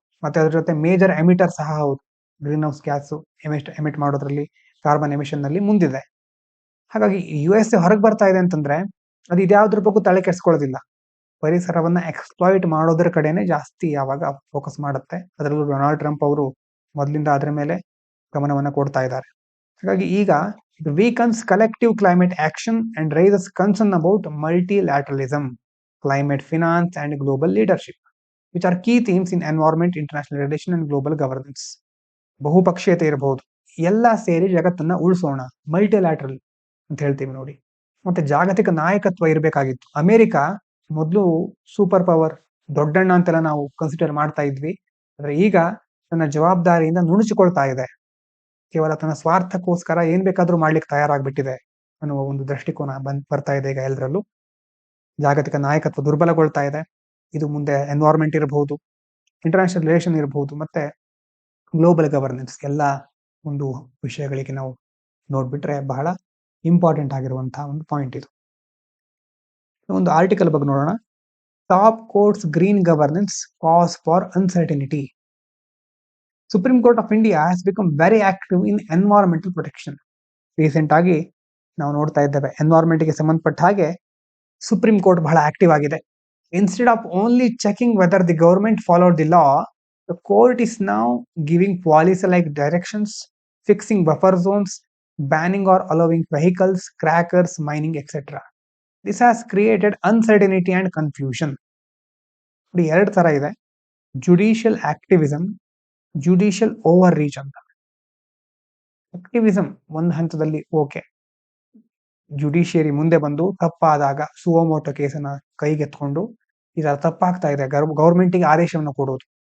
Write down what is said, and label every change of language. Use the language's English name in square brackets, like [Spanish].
[Kannada] ಮತ್ತೆ ಅದ್ರ ಜೊತೆ ಮೇಜರ್ ಎಮಿಟರ್ ಸಹ ಹೌದು. ಗ್ರೀನ್ ಹೌಸ್ ಗ್ಯಾಸ್ ಎಮಿಟ್ ಮಾಡೋದ್ರಲ್ಲಿ, ಕಾರ್ಬನ್ ಎಮಿಷನ್ ನಲ್ಲಿ ಮುಂದಿದೆ. ಹಾಗಾಗಿ US ಹೊರಗೆ ಬರ್ತಾ ಇದೆ ಅಂತಂದ್ರೆ ಅದು ಇದ್ಯಾವ್ದ್ರ ಬಗ್ಗೆ ತಲೆ ಕೆಡಿಸ್ಕೊಳ್ಳೋದಿಲ್ಲ, ಪರಿಸರವನ್ನ ಎಕ್ಸ್ಪ್ಲಾಯ್ಟ್ ಮಾಡೋದ್ರ ಕಡೆನೆ ಜಾಸ್ತಿ ಯಾವಾಗ ಫೋಕಸ್ ಮಾಡುತ್ತೆ. ಅದರಲ್ಲೂ ಡೊನಾಲ್ಡ್ ಟ್ರಂಪ್ ಅವರು ಮೊದಲಿಂದ ಅದರ ಮೇಲೆ ಗಮನವನ್ನ ಕೊಡ್ತಾ ಇದ್ದಾರೆ. ಹಾಗಾಗಿ ಈಗ [English] it weakens collective climate action and raises concern about multilateralism, climate finance and global leadership, which are key themes in environment, international relation and global governance. [Kannada] ಬಹುಪಕ್ಷೀಯತೆ ಇರಬಹುದು, ಎಲ್ಲ ಸೇರಿ ಜಗತ್ತನ್ನ ಉಳಿಸೋಣ, ಮಲ್ಟಿಲ್ಯಾಟ್ರಲ್ ಅಂತ ಹೇಳ್ತೀವಿ ನೋಡಿ. ಮತ್ತೆ ಜಾಗತಿಕ ನಾಯಕತ್ವ ಇರಬೇಕಾಗಿತ್ತು. ಅಮೆರಿಕ ಮೊದಲು ಸೂಪರ್ ಪವರ್, ದೊಡ್ಡಣ್ಣ ಅಂತೆಲ್ಲ ನಾವು ಕನ್ಸಿಡರ್ ಮಾಡ್ತಾ ಇದ್ವಿ. ಆದ್ರೆ ಈಗ ತನ್ನ ಜವಾಬ್ದಾರಿಯಿಂದ ನುಣುಚಿಕೊಳ್ತಾ ಇದೆ. ಕೇವಲ ತನ್ನ ಸ್ವಾರ್ಥಕ್ಕೋಸ್ಕರ ಏನ್ ಬೇಕಾದ್ರೂ ಮಾಡ್ಲಿಕ್ಕೆ ತಯಾರಾಗ್ಬಿಟ್ಟಿದೆ ಅನ್ನುವ ಒಂದು ದೃಷ್ಟಿಕೋನ ಬರ್ತಾ ಇದೆ ಈಗ ಎಲ್ಲರಲ್ಲೂ. ಜಾಗತಿಕ ನಾಯಕತ್ವ ದುರ್ಬಲಗೊಳ್ತಾ ಇದೆ. ಇದು ಮುಂದೆ ಎನ್ವೈರ್ಮೆಂಟ್ ಇರಬಹುದು, ಇಂಟರ್ನ್ಯಾಷನಲ್ ರಿಲೇಷನ್ ಇರಬಹುದು, ಮತ್ತೆ ಗ್ಲೋಬಲ್ ಗವರ್ನೆನ್ಸ್ ಎಲ್ಲ ಒಂದು ವಿಷಯಗಳಿಗೆ ನಾವು ನೋಡ್ಬಿಟ್ರೆ ಬಹಳ ಇಂಪಾರ್ಟೆಂಟ್ ಆಗಿರುವಂತಹ ಒಂದು ಪಾಯಿಂಟ್ ಇದು. ಒಂದು ಆರ್ಟಿಕಲ್ ಬಗ್ಗೆ ನೋಡೋಣ. [English] Top courts green governance cause for uncertainty. Supreme Court of India has become very active in environmental protection. [Kannada] Recent ಆಗಿ ನಾವು ನೋಡ್ತಾ ಇದ್ದೇವೆ ಎನ್ವೈರನ್ಮೆಂಟ್ಗೆ ಸಂಬಂಧಪಟ್ಟ ಹಾಗೆ ಸುಪ್ರೀಂ ಕೋರ್ಟ್ ಬಹಳ ಆಕ್ಟಿವ್ ಆಗಿದೆ. [English] Instead of only checking whether the government followed the law, the court is now giving policy-like directions, fixing buffer zones, banning or allowing vehicles, crackers, mining, etc. This has created uncertainty and confusion. [Kannada] ಎರಡು ತರ ಇದೆ, judicial activism, judicial over reach ಅಂತ. Activism ಒಂದು ಹಂತದಲ್ಲಿ okay, judiciary ಮುಂದೆ ಬಂದು ತಪ್ಪಾದಾಗ suo motu ಕೇಸನ್ನ ಕೈಗೆತ್ಕೊಂಡು ಇದರ ತಪ್ಪಾಗ್ತಾ ಇದೆ ಗೌರ್ಮೆಂಟಿಗೆ ಆದೇಶವನ್ನು ಕೊಡೋದು.